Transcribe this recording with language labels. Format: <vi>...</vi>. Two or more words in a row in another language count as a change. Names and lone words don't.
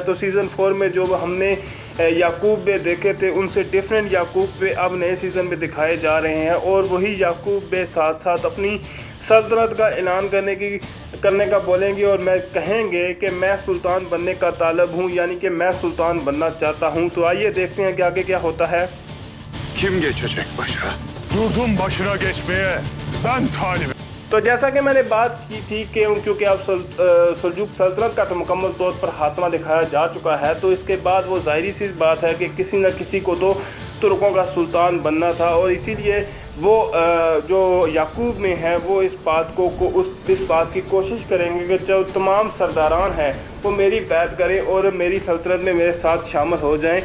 <ur>تو سیزن 4 میں جو ہم نے یعقوب بے دیکھے تھے ان سے ڈفرنٹ یعقوب بے اب نئے سیزن میں دکھائے جا رہے ہیں. اور وہی یعقوب بے ساتھ ساتھ اپنی سلطنت کا اعلان کرنے کا بولیں گے اور میں کہیں گے کہ میں سلطان بننے کا طالب ہوں، یعنی کہ میں سلطان بننا چاہتا ہوں. تو آئیے دیکھتے ہیں کہ آگے کیا ہوتا ہے.</ur> <tr>Kim geçecek başa? Yurdun başına geçmeye ben talibim।</tr> <ur>تو جیسا کہ میں نے بات کی تھی کہ کیونکہ اب سلجوق سلطنت کا تو مکمل طور پر خاتمہ دکھایا جا چکا ہے، تو اس کے بعد وہ ظاہری سی بات ہے کہ کسی نہ کسی کو تو ترکوں کا سلطان بننا تھا. اور اسی لیے وہ جو یعقوب میں ہے وہ اس بات کی کوشش کریں گے کہ جو تمام سرداران ہیں وہ میری بیعت کریں اور میری سلطنت میں میرے ساتھ شامل ہو جائیں.</ur>